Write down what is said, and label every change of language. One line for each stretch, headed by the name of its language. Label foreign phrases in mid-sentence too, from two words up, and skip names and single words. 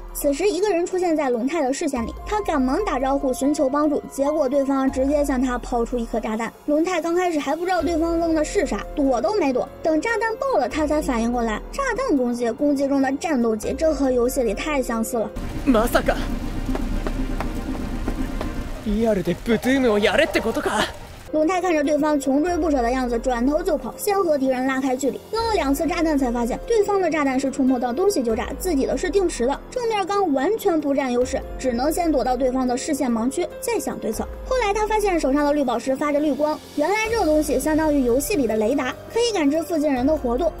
Chinese: 此时一个人出现在龙太的视线里，他赶忙打招呼寻求帮助，结果对方直接向他抛出一颗炸弹。龙太刚开始还不知道对方扔的是啥，躲都没躲，等炸弹爆了他才反应过来，炸弹攻击，攻击中的战斗机，这和游戏里太相似了。
Japanese: まさかリアルでブトゥームをやれってことか。
Chinese: 龙太看着对方穷追不舍的样子，转头就跑，先和敌人拉开距离。扔了2次炸弹才发现，对方的炸弹是触碰到东西就炸，自己的是定时的，正面刚完全不占优势，只能先躲到对方的视线盲区，再想对策。后来他发现手上的绿宝石发着绿光，原来这东西相当于游戏里的雷达，可以感知附近人的活动。